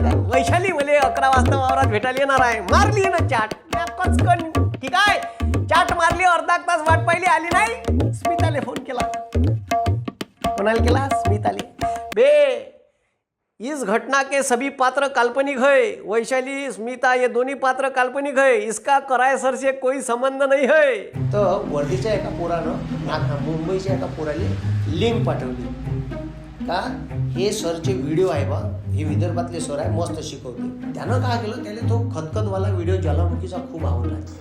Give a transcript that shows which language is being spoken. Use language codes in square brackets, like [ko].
[mr] वैशाली मले 11 वाजता वावरात भेटायला येणार आहे. मारली ना चाट कचकन. ठीक आहे, चाट मारली, अर्धा तास वाट पाहिली, आली नाही. स्मिताले फोन केला. कोणाला केला? स्मिताले. [hi] बे इस घटना के सभी पात्र काल्पनिक है. वैशाली, स्मिता ये दोन्ही पात्र काल्पनिक है. इसका कराय सर से कोई संबंध नहीं है. [mr] तर वर्धीच्या एका पोरानं मुंबईच्या एका पोराला लिंक पाठवली का हे सरचे व्हिडिओ आहे बा, हे विदर्भातले सर आहे, मस्त शिकवते. त्यानं काय केलं, त्याला तो खतखतवाला व्हिडिओ ज्वालामुखीचा खूप आवडला.